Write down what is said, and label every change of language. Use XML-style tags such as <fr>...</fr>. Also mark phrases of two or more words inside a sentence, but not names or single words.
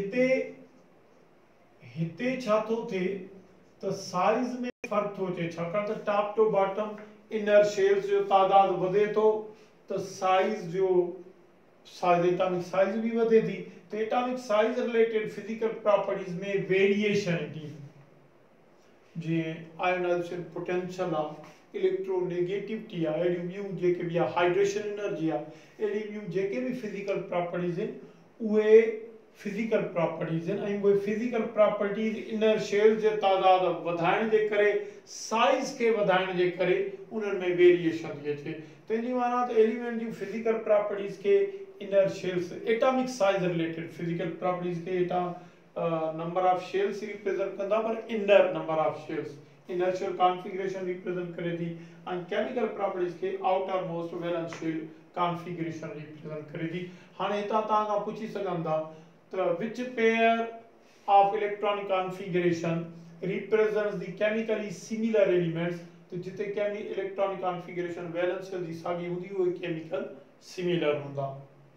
<sd>हिते छा थो थिए त साइज में फर्क थो अचे छाकाणि त</sd> <en>top to bottom inner shells</en> <sd>जो तादाद वधे थो त साइज जो</sd> <en>atomic size</en> <sd>भी वधे थी तो</sd> <en>atomic size related physical properties</en> <sd>में वेरिएशन ईंदी जीअं</sd> <en>ionization potential</en> <sd>आहे इलेक्ट्रोनेगेटिविटी आहे अहिड़ियूं ॿियूं जेके भी आहे</sd> <en>hydration energy</en> <sd>आहे अहिड़ियूं ॿियूं जेके भी</sd> <en>physical properties</en> <sd>आहिनि उहे</sd> <en>physical properties</en> <sd>आहिनि ऐं उहे</sd> <en>physical properties inner shell</en> <sd>जे तादाद वधाइण जे करे साइज खे वधाइण जे करे उन्हनि में वेरिएशन थी अचे तंहिंजी माना त एलिमेंट जूं</sd> <en>physical properties</en> <sd>खे</sd> <en>inner shells atomic size related physical properties</en> <sd>खे</sd> <en>number of shells represent</en> <sd>कंदा पर</sd> <en>inner number of shells inner shell configuration represent</en> <sd>करे थी</sd> <en>and chemical properties</en> <sd>के</sd> <en>outer most valence shell configuration represent</en> <sd>करे थी हाणे हितां तव्हां खां पुछी सघनि था त</sd> <en>which pair of electronic configuration represents the chemically similar elements</en> <sd>तो जिते</sd> <en>electronic configuration valence shell</en> <sd>जी साॻी हूंदी उहे</sd> <en>chemical similar</en> <sd>हूंदा</sd>